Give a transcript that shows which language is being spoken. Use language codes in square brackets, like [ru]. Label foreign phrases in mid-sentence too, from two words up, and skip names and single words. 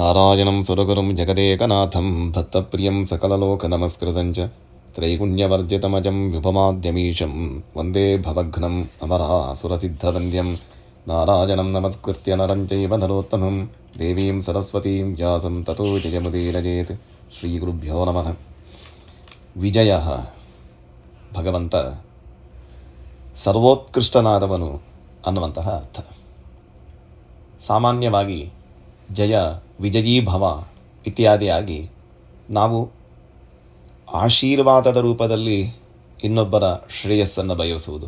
[sa] ನಾರಾಯಣಂ ಸುರಗುರುಂ ಜಗದೇಕನಾಥಂ ಭಕ್ತಪ್ರಿಯಂ ಸಕಲಲೋಕನಮಸ್ಕೃತಂಚ ತ್ರೈಗುಣ್ಯವರ್ಜಿತಮಜಂ ವ್ಯುಪಮಾದ್ಯಮೀಶಂ ವಂದೇ ಭವಘ್ನಂ ಅಮರಾಸುರಸಿದ್ಧವಂದ್ಯಂ ನಾರಾಯಣಂ ನಮಸ್ಕೃತ್ಯ ನರಂ ಚೈವ ನರೋತ್ತಮಂ ದೇವೀಂ ಸರಸ್ವತೀಂ ವ್ಯಾಸಂ ತತೋ ಜಯಮುದೀರಯೇತ್. ಶ್ರೀ ಗುರುಭ್ಯೋ ನಮಃ. [kn] ವಿಜಯ, ಭಗವಂತ ಸರ್ವೋತ್ಕೃಷ್ಟನಾದವನು ಅನ್ನುವಂತಹ ಅರ್ಥ. ಸಾಮಾನ್ಯವಾಗಿ ಜಯ, ವಿಜಯೀಭವ ಇತ್ಯಾದಿಯಾಗಿ ನಾವು ಆಶೀರ್ವಾದದ ರೂಪದಲ್ಲಿ ಇನ್ನೊಬ್ಬರ ಶ್ರೇಯಸ್ಸನ್ನು ಬಯಸುವುದು.